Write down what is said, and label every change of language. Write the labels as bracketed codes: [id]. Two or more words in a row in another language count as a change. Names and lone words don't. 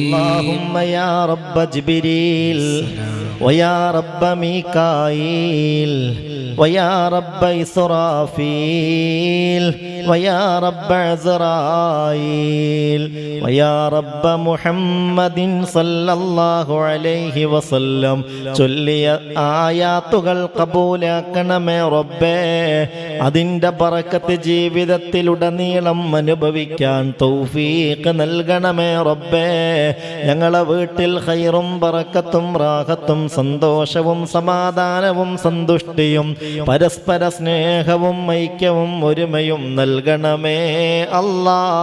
[ar] اللهم يا رب جبريل ويا رب ميكائيل ويا رب إسرافيل ويا رب عزرائيل ويا رب محمد صلى الله عليه وسلم [ml] ചൊല്ലിയ ആയാത്തുകൾ കബൂലാക്കണമേ റബ്ബേ. അതിൻ്റെ ബറക്കത്ത് ജീവിതത്തിലുടനീളം അനുഭവിക്കാൻ തൗഫീഖ് നൽകണമേ റബ്ബേ. ഞങ്ങളെ വീട്ടിൽ ഖൈറും ബറക്കത്തും റാഹത്തും സന്തോഷവും സമാധാനവും സന്തുഷ്ടിയും പരസ്പര സ്നേഹവും ഐക്യവും ഒരുമയും നൽകണമേ അല്ലാ.